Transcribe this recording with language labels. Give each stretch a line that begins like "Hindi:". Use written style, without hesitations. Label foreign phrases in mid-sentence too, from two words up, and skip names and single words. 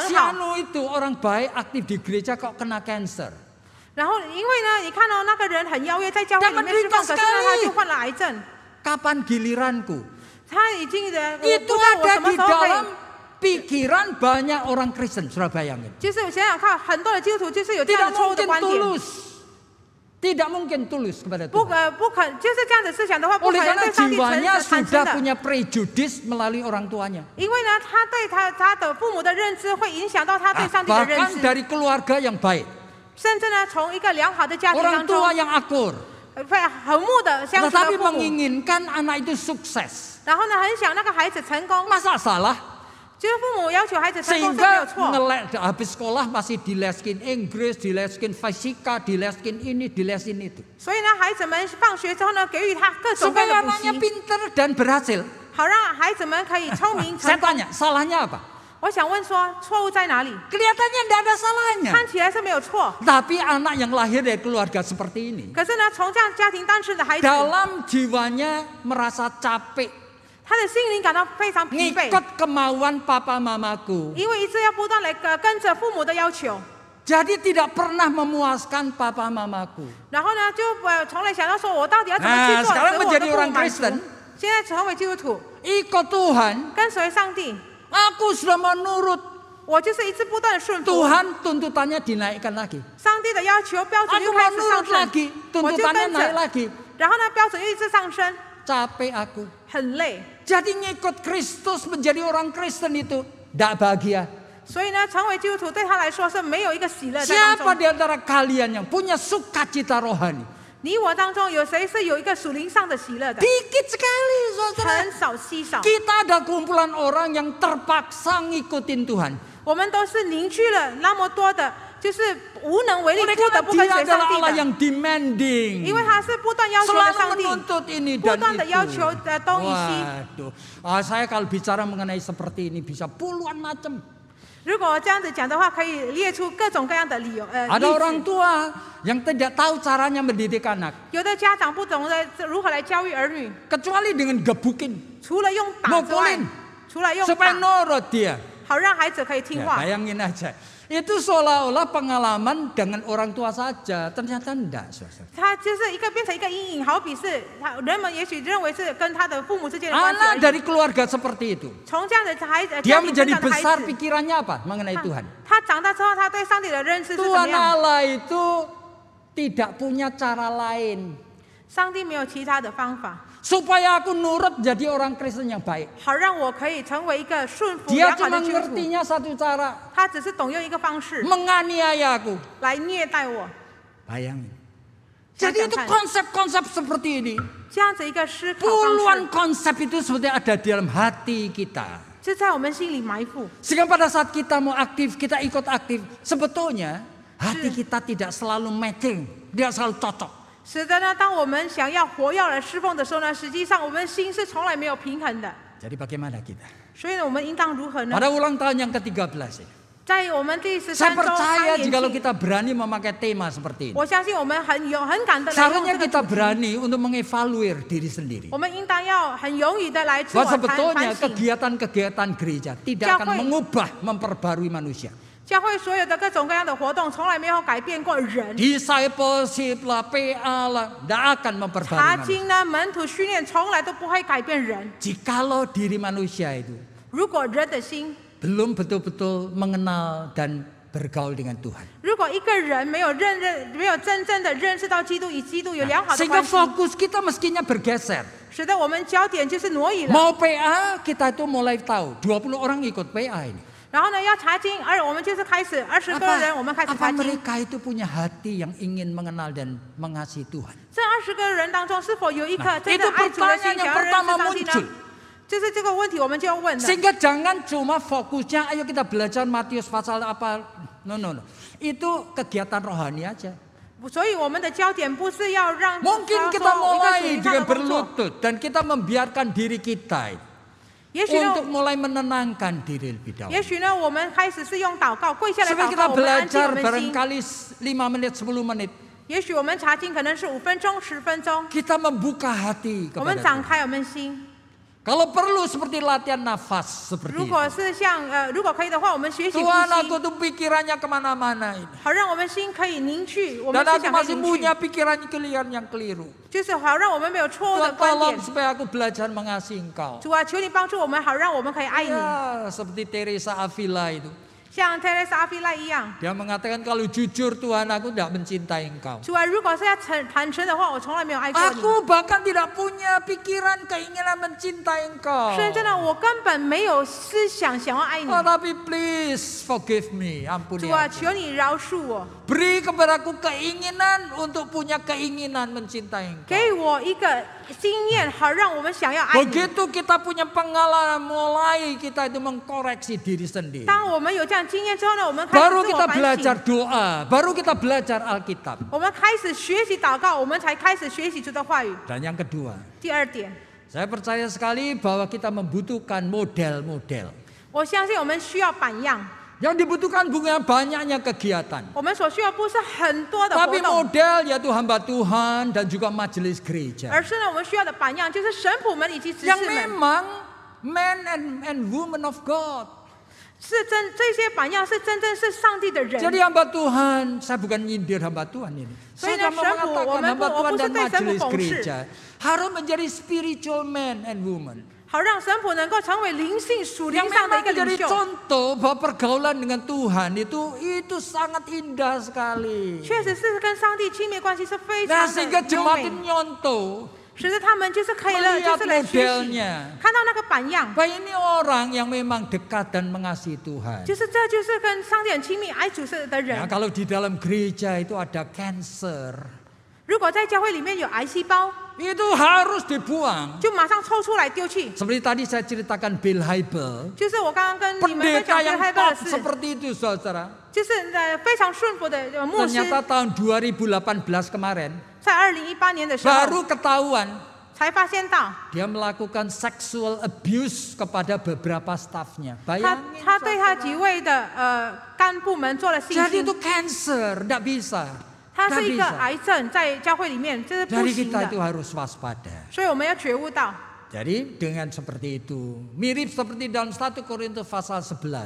Indonesian: Si
Chinese: 好，
Indonesian: Anu itu orang baik aktif di gereja kok kena cancer.
Chinese: 然后因为呢，你看到那个人很邀约在教会里面释放，可是呢他就患了癌症，
Indonesian: Kapan giliranku?
Chinese: 他已经我不
Indonesian: Itu
Chinese: 知道我
Indonesian: ada
Chinese: 什么
Indonesian: di
Chinese: 时候可以
Indonesian: dalam。pikiran banyak orang Kristen. Saudara bayangin.
Chinese: 就是想想看，很多的基督徒就是有这
Indonesian: Tidak
Chinese: 样的错误的
Indonesian: mungkin
Chinese: 观点，
Indonesian: tulus. Tidak mungkin tulus kepada
Chinese: 不
Indonesian: Tuhan.
Chinese: 就是这样子思想的话，不可
Indonesian: Oleh
Chinese: 能
Indonesian: karena
Chinese: 对上帝
Indonesian: jiwanya
Chinese: 产生
Indonesian: sudah
Chinese: 的。
Indonesian: punya prejudis melalui orang tuanya.
Chinese: 因为呢，他对他的父母的认知会影响到他对上帝的认
Indonesian: Bahkan
Chinese: 知，
Indonesian: dari keluarga yang baik.
Chinese: 甚至呢，从一个良好的家庭
Indonesian: Orang
Chinese: 当中
Indonesian: tua，yang akur.
Chinese: 会和睦的相处的
Indonesian: Tetapi
Chinese: 父母，
Indonesian: menginginkan anak itu sukses.
Chinese: 然后呢，很想那个孩子成功，
Indonesian: Masa salah?
Chinese: 就是父母要求孩子成功是没有
Indonesian: Sehingga
Chinese: 错。
Indonesian: habis sekolah masih dileskin Inggris, dileskin fisika, dileskin ini, dilesin itu.
Chinese: 所以呢，孩子们放学之后呢，给予他各种各
Indonesian: Supaya
Chinese: 样的补
Indonesian: anaknya
Chinese: 习，
Indonesian: pinter dan berhasil.
Chinese: 好让孩子们可以聪明成
Indonesian: Saya
Chinese: 功。
Indonesian: tanya, salahnya apa?
Chinese: 我想问说，错误在哪里？
Indonesian: Kelihatannya tidak ada salahnya.
Chinese: 看起来是没有错，
Indonesian: Tapi anak yang lahir dari keluarga seperti ini,
Chinese: 可是呢，从这样家庭诞生的孩子，
Indonesian: dalam jiwanya merasa capek,
Chinese: 他的心灵感到非常疲惫，
Indonesian: ngikut kemauan papa mamaku.
Chinese: 因为一直要不断来跟着父母的要求，
Indonesian: Jadi tidak pernah memuaskan papa mamaku.
Chinese: 然后呢，就从来想到说我到底要怎么
Indonesian: Nah,
Chinese: 去做，
Indonesian: sekarang
Chinese: 使我的
Indonesian: menjadi
Chinese: 父母
Indonesian: orang
Chinese: 满足
Indonesian: Kristen.。
Chinese: 现在成为基督徒，
Indonesian: Ikut Tuhan,
Chinese: 跟随上帝，
Indonesian: aku sudah menurut
Chinese: 我就是一直不断的顺服。
Indonesian: Tuhan, tuntutannya dinaikkan lagi.
Chinese: 上帝的要求标准
Indonesian: Aku
Chinese: 又
Indonesian: mau
Chinese: 开始上
Indonesian: nurut
Chinese: 升，
Indonesian: lagi,
Chinese: 我就
Indonesian: tuntutannya
Chinese: 跟
Indonesian: naik
Chinese: 着，
Indonesian: lagi.
Chinese: 然后呢，标准又一直上升，
Indonesian: Capek aku.
Chinese: 很累。
Indonesian: Jadi ngikut Kristus menjadi orang Kristen itu tidak bahagia.
Chinese: 所以呢，成为基督徒对他来说是没有一个喜乐在
Indonesian: Siapa
Chinese: 当中。
Indonesian: di antara kalian yang punya sukacita rohani?
Chinese: 你我当中有谁是有一个属灵上的喜乐的？
Indonesian: Dikit sekali, saudara.
Chinese: 很少稀少。
Indonesian: Kita ada kumpulan orang yang terpaksa ngikutin Tuhan.
Chinese: 我们都是凝聚了那么多的就是无能为力，
Indonesian: Oleh
Chinese: 不得
Indonesian: karena
Chinese: 不跟
Indonesian: dia
Chinese: 随上
Indonesian: adalah
Chinese: 帝
Indonesian: Allah
Chinese: 的，
Indonesian: yang demanding.
Chinese: 因为他是不断要求的
Indonesian: Selalu
Chinese: 上帝，
Indonesian: menuntut ini
Chinese: 不
Indonesian: dan
Chinese: 断的要
Indonesian: itu.
Chinese: 求东与西。
Indonesian: Waduh, saya kalau bicara mengenai seperti ini bisa puluhan macam.
Chinese: 如果这样子讲的话，可以列出各种各样的理由。
Indonesian: Ada
Chinese: 例
Indonesian: orang
Chinese: 子
Indonesian: tua yang tidak tahu caranya mendidik anak,
Chinese: 有的家长不懂得如何来教育儿女，
Indonesian: kecuali dengan gebukin,
Chinese: 除了用打之外
Indonesian: Mukulin，
Chinese: 除了用
Indonesian: supaya
Chinese: 打，
Indonesian: nurut dia.
Chinese: 好让孩子可以听
Indonesian: Ya,
Chinese: 话。
Indonesian: bayangin aja. Itu seolah-olah pengalaman dengan orang tua saja, ternyata enggak, saudara.
Chinese: 他就是一个变成一个阴影，好比是人们也许认为是跟他的父母之间的关系而
Indonesian: Anak
Chinese: 已。
Indonesian: dari keluarga seperti itu,
Chinese: 从这样的孩子，
Indonesian: dia
Chinese: 家庭成
Indonesian: menjadi
Chinese: 长的孩
Indonesian: besar
Chinese: 子，
Indonesian: pikirannya apa mengenai Tuhan.
Chinese: 他长大之后，他对上帝的认识是怎么
Indonesian: Tuhan
Chinese: 样？
Indonesian: Allah itu tidak punya cara lain
Chinese: 上帝没有其他的方法，
Indonesian: supaya aku nurut jadi orang Kristen yang baik.
Chinese: 好让我可以成为一个顺服
Indonesian: Dia
Chinese: 良好
Indonesian: cuma
Chinese: 的基督徒。
Indonesian: ngertinya satu cara,
Chinese: 他只是懂用一个方式
Indonesian: menganiaya aku.
Chinese: 来虐待我，
Indonesian: Bayangin.
Chinese: 想
Indonesian: Jadi
Chinese: 想
Indonesian: itu
Chinese: 看，
Indonesian: konsep-konsep seperti ini.
Chinese: 这样子一个思考方
Indonesian: Puluhan
Chinese: 式，
Indonesian: konsep itu sebetulnya ada di dalam hati kita.
Chinese: 就在我们心里埋伏。
Indonesian: Sehingga pada saat kita mau aktif, kita ikut aktif, sebetulnya hati kita tidak selalu matching, tidak selalu cocok.
Chinese: 使得呢，当我们想要活跃的侍奉的时候呢，实际上我们心是从来没有平衡的。
Indonesian: Jadi bagaimana kita?
Chinese: 所以呢，我们应当如何呢？
Indonesian: Pada ulang tahun yang ke-13 ini,
Chinese: 在我们第13
Indonesian: saya
Chinese: 周
Indonesian: percaya
Chinese: 开年
Indonesian: jikalau
Chinese: 庆，
Indonesian: kita berani memakai tema seperti ini.
Chinese: 我相信我们很敢的来用
Indonesian: Seharusnya
Chinese: 这个
Indonesian: kita
Chinese: 主题，
Indonesian: berani untuk mengevaluir diri sendiri.
Chinese: 我们应当要很勇于的来自我
Indonesian: Bahwa
Chinese: 反
Indonesian: sebetulnya
Chinese: 省。
Indonesian: kegiatan-kegiatan gereja tidak akan
Chinese: 教会-
Indonesian: mengubah, memperbarui manusia.
Chinese: 教会所有的各种各样的活动，从来没有改变过人。
Indonesian: Discipleship lah, PA lah, tidak akan memperbarui
Chinese: 查
Indonesian: manusia.
Chinese: 经呢，门徒训练从来都不会改变人。
Indonesian: Jikalau diri manusia itu
Chinese: 如果人的心，
Indonesian: belum betul-betul mengenal dan bergaul dengan Tuhan.
Chinese: 如果一个人没有真正的认识到基督，与基督有良好的
Indonesian: Sehingga
Chinese: 关系，
Indonesian: fokus kita mestinya bergeser.
Chinese: 使得我们焦点就是挪移了。
Indonesian: Mau PA kita itu mulai tahu 20 orang ikut PA ini.
Chinese: 然后呢，要查经，我们就是开始20个人，我们开始
Indonesian: Apa
Chinese: 查经。
Indonesian: mereka itu punya hati yang ingin mengenal dan mengasihi Tuhan?
Chinese: 这20个人当中，是否有一颗
Indonesian: Nah,
Chinese: 真
Indonesian: itu
Chinese: 正爱主的心，
Indonesian: pertanyaan
Chinese: 想
Indonesian: yang
Chinese: 要认识
Indonesian: pertama
Chinese: 上帝
Indonesian: muncul.
Chinese: 呢？就是这个问题，我们就要问了。
Indonesian: Sehingga jangan cuma fokusnya, ayo kita belajar Matius pasal apa. No. Itu kegiatan rohani aja.
Chinese: 所以我们的焦点不是要让
Indonesian: Mungkin
Chinese: 他
Indonesian: kita
Chinese: 说一个属
Indonesian: mulai
Chinese: 灵上
Indonesian: dengan
Chinese: 的工作，
Indonesian: berlutut dan kita membiarkan diri kita
Chinese: 也许呢
Indonesian: untuk mulai menenangkan diri lebih
Chinese: 也
Indonesian: dahulu.
Chinese: 许呢，我们开始是用祷告跪下来
Indonesian: Supaya
Chinese: 祷
Indonesian: kita
Chinese: 告，我们安静
Indonesian: belajar
Chinese: 我们心。
Indonesian: barangkali 5 menit 10 menit.
Chinese: 也许我们查经可能是5分钟、10分钟，
Indonesian: Kita membuka hati
Chinese: 我们
Indonesian: kepada
Chinese: 展
Indonesian: Tuhan.
Chinese: 开我们心。
Indonesian: Kalau perlu seperti latihan nafas seperti
Chinese: 如
Indonesian: itu.
Chinese: 果是像如果可以的话，我们学习呼
Indonesian: Tuhan
Chinese: 吸，
Indonesian: aku tuh pikirannya kemana-mana ini.
Chinese: 好让我们心可以凝聚，我们
Indonesian: Dan
Chinese: 思
Indonesian: aku
Chinese: 想可以
Indonesian: masih
Chinese: 凝聚，
Indonesian: punya pikiran yang keliru.
Chinese: 就是好让我们没有错误的
Indonesian: Tuhan
Chinese: 观
Indonesian: tolong
Chinese: 点。
Indonesian: supaya aku belajar mengasihi engkau.
Chinese: 主啊，求你帮助我们，好让我们可以爱你，
Indonesian: Ya, seperti Teresa Avila itu.
Chinese: 像特蕾莎阿菲赖一样。
Indonesian: Dia mengatakan kalau jujur Tuhan aku tidak mencintai engkau.
Chinese: 主啊，如果是要坦诚的话，我从来没有爱过你。
Indonesian: Aku bahkan tidak punya pikiran keinginan mencintai engkau.
Chinese: 甚至呢，我根本没有思想想要爱你。
Indonesian: Oh, tapi
English: please forgive me,
Indonesian: ampuni
Chinese: 主啊，
Indonesian: aku.
Chinese: 求你饶恕我，
Indonesian: Beri kepadaku keinginan untuk punya keinginan mencintai engkau.
Chinese: 给我一个经验，好让我们想要爱你。
Indonesian: Begitu kita punya pengalaman, mulai kita itu mengkoreksi diri sendiri.
Chinese: 当我们有这样经验之后呢，我们开始
Indonesian: Baru
Chinese: 自我
Indonesian: kita
Chinese: 反
Indonesian: belajar
Chinese: 省，
Indonesian: doa, baru kita belajar Alkitab.
Chinese: 我们开始学习祷告，我们才开始学习主的话语。
Indonesian: Dan yang kedua,
Chinese: 第二点，
Indonesian: saya percaya sekali bahwa kita membutuhkan model-model.
Chinese: 我相信我们需要榜样，
Indonesian: Yang dibutuhkan bukan banyaknya kegiatan,
Chinese: 我们所需要不是很多的活
Indonesian: tapi
Chinese: 动，
Indonesian: model yaitu hamba Tuhan dan juga majelis gereja.
Chinese: 而是呢，我们需要的榜样就是神仆们以及执
Indonesian: Yang
Chinese: 事们，
Indonesian: memang
English: men and women of God.
Chinese: 这些榜样是真正是上帝的人。
Indonesian: Jadi hamba Tuhan, saya bukan nyindir hamba Tuhan ini. Saya Saya cuma senpu, mengatakan hamba
Chinese: 我
Indonesian: Tuhan
Chinese: 不是
Indonesian: dan
Chinese: 对神父
Indonesian: majelis
Chinese: 讽刺。
Indonesian: gereja harus menjadi
English: spiritual men and women.
Chinese: 好让神仆能够成为灵性属灵
Indonesian: Yang
Chinese: 上的
Indonesian: memang
Chinese: 一个
Indonesian: menjadi
Chinese: 领袖，
Indonesian: contoh bahwa pergaulan dengan Tuhan itu sangat indah sekali.
Chinese: 确实是跟上帝亲密关系是非
Indonesian: Nah
Chinese: 常
Indonesian: sehingga
Chinese: 的优
Indonesian: jemaat
Chinese: 美，
Indonesian: nyontoh
Chinese: 使得他们就是可以了，
Indonesian: melihat
Chinese: 就是来学习，
Indonesian: modelnya.
Chinese: 看到那个榜样，
Indonesian: Bahwa ini orang yang memang dekat dan mengasihi Tuhan.
Chinese: 就是这就是跟上帝很亲密、爱主的
Indonesian: Ya,
Chinese: 人。
Indonesian: kalau di dalam gereja itu ada cancer,
Chinese: 如果在教会里面有癌细胞，
Indonesian: itu harus dibuang.
Chinese: 就马上抽出来丢弃。
Indonesian: Seperti tadi saya ceritakan Bill Hybel,
Chinese: 就是我刚刚跟你们分
Indonesian: pendeta
Chinese: 享
Indonesian: yang
Chinese: 害
Indonesian: top
Chinese: 的事，
Indonesian: seperti itu saudara.
Chinese: 就就是非常顺服的牧师，
Indonesian: Ternyata tahun 2018 kemarin
Chinese: 在2018年的时候
Indonesian: baru ketahuan
Chinese: 才发现到，
Indonesian: dia melakukan
English: sexual abuse
Indonesian: kepada beberapa stafnya.
Chinese: 他
Indonesian: Bayangin.
Chinese: 对他几位的干部们做了性
Indonesian: Jadi
Chinese: 侵
Indonesian: itu，cancer, tidak bisa.
Chinese: 它
Indonesian: Tidak
Chinese: 是一个
Indonesian: bisa.
Chinese: 癌症，在教会里面这是不
Indonesian: Jadi
Chinese: 行
Indonesian: kita itu
Chinese: 的，
Indonesian: harus waspada.
Chinese: 所以我们要觉悟到。
Indonesian: Jadi dengan seperti itu, mirip seperti dalam 1 Korintus pasal 11.